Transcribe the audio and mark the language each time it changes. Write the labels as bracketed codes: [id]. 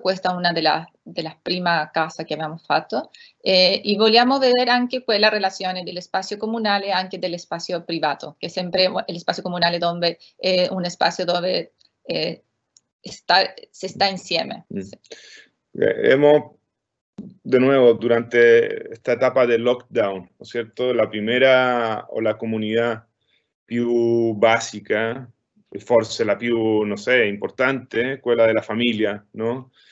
[it] Questa è una della prima casa che abbiamo fatto, e vogliamo vedere anche quella relazione dello spazio comunale e anche dello spazio privato, che sempre lo spazio comunale dove è un spazio dove si sta insieme. [es] Hemos, de nuevo, durante esta etapa del lockdown, ¿no es cierto? La primera o [it] la comunità più basica, forse la più, non so, importante, quella della famiglia, no?